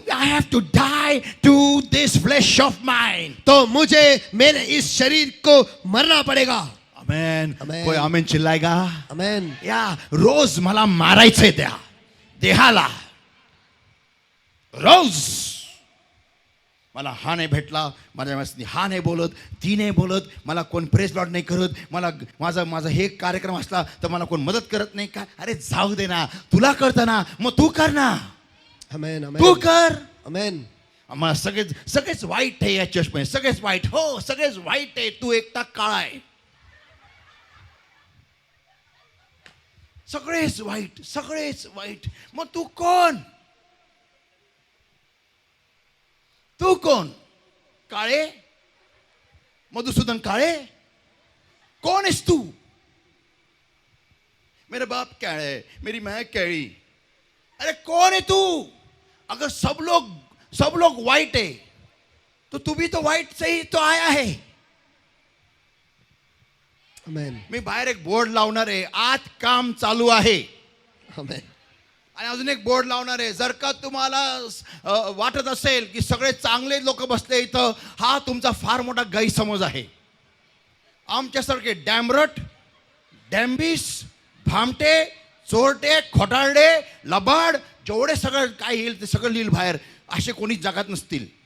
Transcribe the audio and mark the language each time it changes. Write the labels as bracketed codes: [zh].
[en] I have to die to this flesh of mine. [hi] तो मुझे मेरे इस शरीर को मरना पड़ेगा. [en] Amen. Amen. [hi] कोई आमेन चिल्लाएगा? आमेन. [mr] या रोज मला मारायचंय त्या देहाला. रोज मला हा नाही भेटला, माझ्या हा नाही बोलत, ती नाही बोलत, मला कोण प्रेस लॉर्ड नाही करत, मला माझा हे कार्यक्रम असला तर मला कोण मदत करत नाही का. अरे जाऊ दे ना, तुला कळतं ना, मग तू कर ना. आमेन. आमेन. तू कर. आमेन. मला सगळेच वाईट आहे या चष्मे, सगळेच वाईट. हो सगळेच वाईट आहे, तू एकटा काळा आहे. सगळेच वाईट, सगळेच वाईट. मग तू कोण? तू कोण? काळे? मधुसूदन काळे? [hi] कौन है तू? मेरे बाप काळे, मेरी माँ काली. अरे कौन है तू? अगर सब लोग वाइट है तो तू भी तो वाइट से ही तो आया है. आमेन. [mr] मी बाहेर एक बोर्ड लावणार आहे, आत काम चालू आहे. आमेन. आणि अजून एक बोर्ड लावणार आहे. जर का तुम्हाला वाटत असेल की सगळे चांगले लोक बसले इथं, हा तुमचा फार मोठा गैरसमज आहे. आमच्यासारखे डॅमरट, डॅम्बिस, भामटे, चोरटे, खोटारडे, लबाड, जेवढे सगळं काय येईल ते सगळं लिहिल बाहेर, असे कोणीच जगात नसतील.